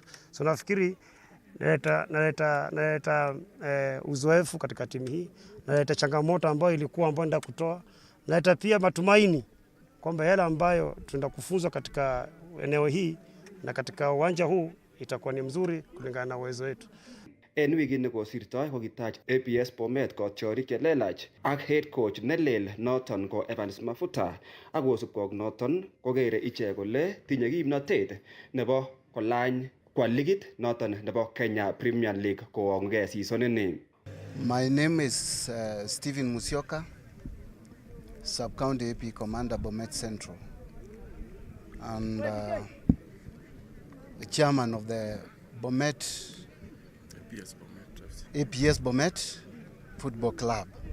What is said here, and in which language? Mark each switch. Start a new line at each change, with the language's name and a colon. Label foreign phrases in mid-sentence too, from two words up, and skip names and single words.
Swahili: So nafikiri naleta uzoefu katika timu hii, naleta changamoto ambayo nenda kutoa, naleta pia matumaini kwamba yale ambayo tunaenda kufunzwa katika eneo hii na katika uwanja huu itakuwa ni mzuri kulingana na uwezo wetu.
Kalenjin: En wikit nekosirtoi kokitach APS Bomet kotiorik chelelach ak
English: head coach
Kalenjin: nelel noton ko Evans Mafuta, ak kosubkei ak noton kokere ichek kole tinye kimnotet nebo kolany kwa ligit noton nebo Kenya Premier League kowang'ugei season ini.
English: My name is Stephen Musyoka, Sub-County AP Commander Bomet Central, and the chairman of the APS Bomet Football Club.